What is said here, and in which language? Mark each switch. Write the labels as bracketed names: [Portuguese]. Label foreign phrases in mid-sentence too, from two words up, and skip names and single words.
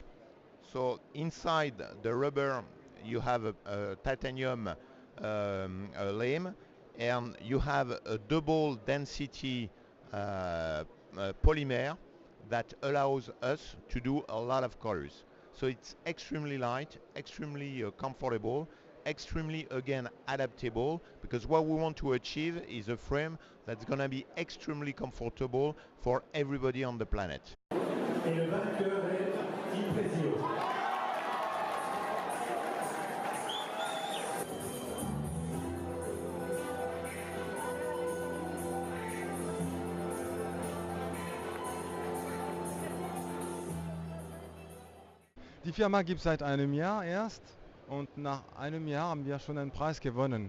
[English] So inside the rubber you have a titanium lame, and you have a double density polymer that allows us to do a lot of colors. So it's extremely light, extremely comfortable, extremely, again, adaptable, because what we want to achieve is a frame that's going to be extremely comfortable for everybody on the planet. [French] Et le vainqueur est Impresio. [German] Die Firma gibt es seit einem Jahr erst, und nach einem Jahr haben wir schon einen Preis gewonnen.